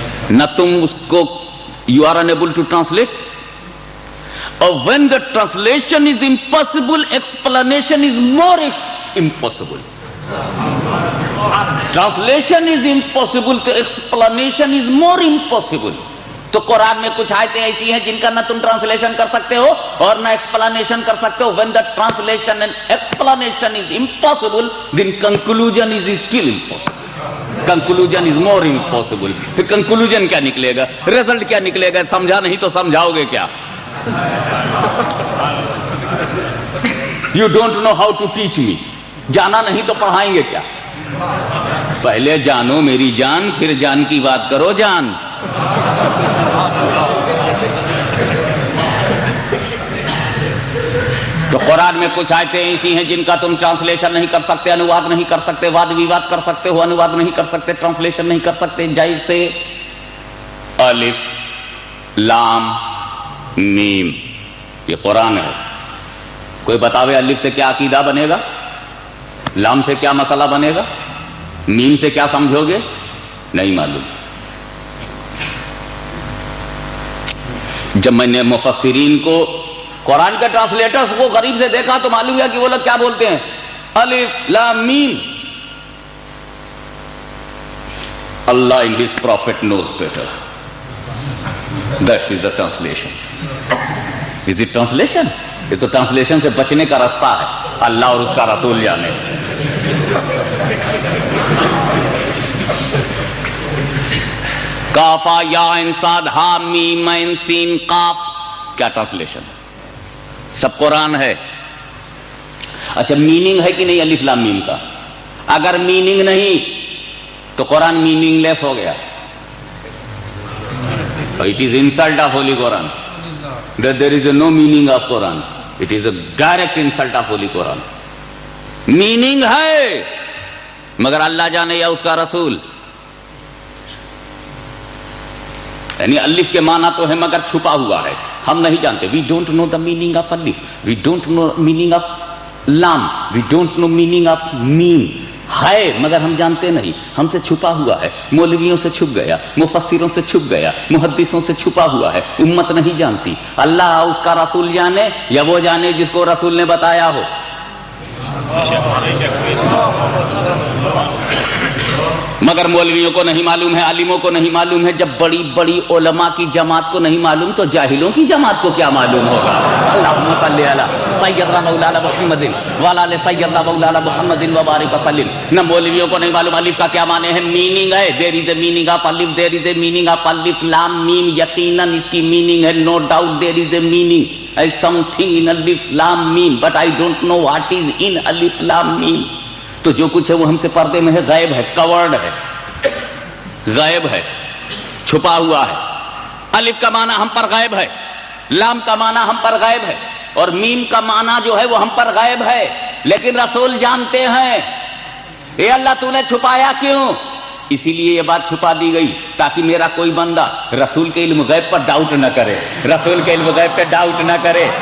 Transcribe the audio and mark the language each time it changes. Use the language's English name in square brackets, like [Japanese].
[Urdu] نہ تم اس کو [English] You are unable to translate, اور when the translation is impossible, explanation is more impossible. Translation is impossible, تو explanation is more impossible. [Urdu] تو قرآن میں کچھ آیتیں ایسی ہیں جن کا نہ تم ٹرانسلیشن کر سکتے ہو اور نہ ایکسپلانیشن کر سکتے ہو. [English] when the translation and explanation is impossible, then conclusion is still impossible. Conclusion is more impossible. [Urdu] پھر conclusion کیا نکلے گا, result کیا نکلے گا, سمجھا نہیں تو سمجھاؤ گے کیا؟ [English] You don't know how to teach me. [Urdu] جانا نہیں تو پڑھائیں گے کیا؟ پہلے جانو میری جان, پھر جان کی بات کرو جان. تو قرآن میں کچھ آیتیں ایسی ہیں جن کا تم ٹرانسلیشن نہیں کر سکتے, انواد نہیں کر سکتے. واد ویواد کر سکتے ہو, انواد نہیں کر سکتے, ٹرانسلیشن نہیں کر سکتے. جیسے الف لام میم, یہ قرآن ہے. کوئی بتاوے الف سے کیا عقیدہ بنے گا, لام سے کیا مسئلہ بنے گا, میم سے کیا سمجھو گے, نہیں معلوم. جب میں نے مفسرین کو, قرآن کے ٹرانسلیٹرز کو غریب سے دیکھا تو معلوم ہے کہ وہ لوگ کیا بولتے ہیں, الف لام میم. [English] Allah in his prophet knows better. That is the translation. Is it translation? [Urdu] یہ تو ٹرانسلیشن سے بچنے کا راستہ ہے, اللہ اور اس کا رسول جانے. کافا یا انصاد ہا میم عین سین قاف, کیا ٹرانسلیشن ہے؟ سب قرآن ہے. اچھا میننگ ہے کہ نہیں الف لام میم کا؟ اگر میننگ نہیں تو قرآن میننگ لیس ہو گیا. [English] It is insult of Holy Quran. That there is no meaning of Quran. It is a direct insult of Holy Quran. [Urdu] Meaning ہے مگر اللہ جانے یا اس کا رسول. یعنی الف کے معنی تو ہے مگر چھپا ہوا ہے, ہم نہیں جانتے. [English] We don't know the meaning of alif. We don't know meaning of lam. We don't know meaning of mim. [Urdu] ہے مگر ہم جانتے نہیں, ہم سے چھپا ہوا ہے. مولویوں سے چھپ گیا, مفسروں سے چھپ گیا, محدثوں سے چھپا ہوا ہے, امت نہیں جانتی. اللہ اس کا رسول جانے یا وہ جانے جس کو رسول نے بتایا ہو. مگر مولویوں کو نہیں معلوم ہے, عالموں کو نہیں معلوم ہے. جب بڑی بڑی علماء کی جماعت کو نہیں معلوم تو جاہلوں کی جماعت کو کیا معلوم ہوگا. [Arabic] اللہم صلی علی سیدنا مولانا محمد وعلی آل سیدنا مولانا محمد وبارک وسلم. [Urdu] نہ مولویوں کو نہیں معلوم الف کا کیا معنی ہے. میننگ ہے, [English] There is a meaning of الف, there is a meaning of الف لام میم. [Urdu] یقیناً اس کی میننگ ہے, [English] No doubt there is a meaning as something in alif lam mim, but I don't know what is in alif lam mim. [Urdu] تو جو کچھ ہے وہ ہم سے پردے میں ہے, غائب ہے, کورڈ ہے, غائب ہے, چھپا ہوا ہے. الف کا معنی ہم پر غائب ہے, لام کا معنی ہم پر غائب ہے, اور میم کا معنی جو ہے وہ ہم پر غائب ہے. لیکن رسول جانتے ہیں. اے اللہ تو نے چھپایا کیوں؟ اسی لیے یہ بات چھپا دی گئی تاکہ میرا کوئی بندہ رسول کے علم غیب پر ڈاؤٹ نہ کرے, رسول کے علم غیب پہ ڈاؤٹ نہ کرے.